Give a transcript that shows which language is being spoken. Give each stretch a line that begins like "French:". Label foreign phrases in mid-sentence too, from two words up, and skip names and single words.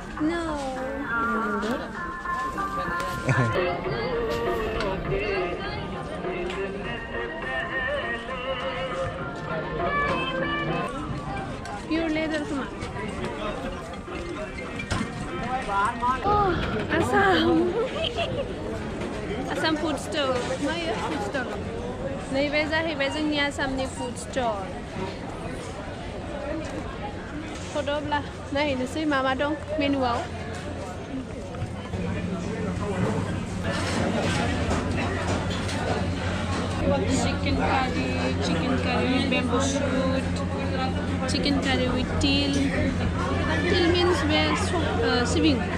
Bodo: पियर लेदर खोमा आसाम
English: food stall
Bodo: मायो
English: food stall
Bodo: नैबे जाहैबाय जोंनि आसामनि
English: food stall
Bodo: फट'ब्ला नायहैनोसै मा दं मेनुआव
English: chicken curry bamboo shoot chicken curry with til means
Bodo: sibing